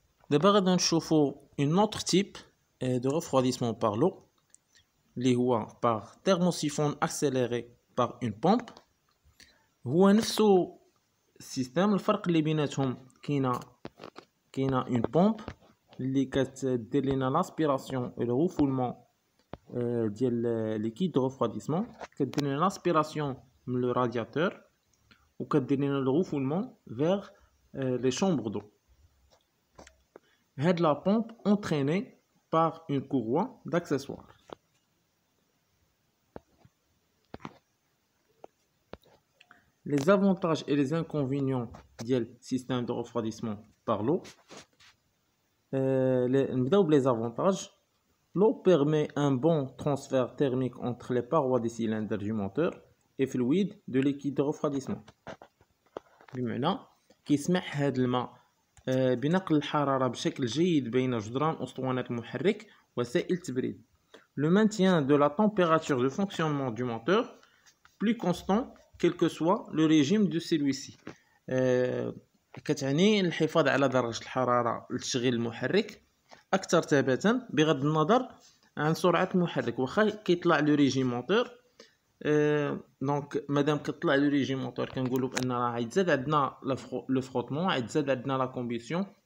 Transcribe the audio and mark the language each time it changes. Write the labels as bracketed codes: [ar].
[ar] دابا غادي نشوفو [fr] une autre type de refroidissement par l'eau [ar] اللي هو [fr] par thermosiphon accéléré par une pompe. [ar] هو نفسو السيستم، الفرق اللي بيناتهم كاينه [fr] une pompe [ar] اللي كتدير لينا لاسبيراسيون و لو refoulement ديال liquide de refroidissement، كدير لينا لاسبيراسيون من لو رادياتور و كدير لينا لو refoulement [fr] vers les chambres d'eau. Had la pompe entraînée par une courroie d'accessoires. Les avantages et les inconvénients du système de refroidissement par l'eau. Les avantages. L'eau permet un bon transfert thermique entre les parois des cylindres du moteur et fluide de liquide de refroidissement. [ar] بمعنى كيسمح هذا الماء بنقل الحرارة بشكل جيد بين جدران أسطوانة المحرك وسائل التبريد. [fr] Le maintien de la température de fonctionnement du moteur plus constant quel que soit le régime de celui-ci. [ar] كتعني الحفاظ على درجة الحرارة لتشغيل المحرك أكثر ثباتا بغض النظر عن سرعة المحرك. واخا كيطلع لو ريجيم موتور، دونك مادام كطلع لو ريجيم موتور كنقولوا بان راه غيتزاد عندنا لو فروتمون، غيتزاد عندنا لا كومبيسيون.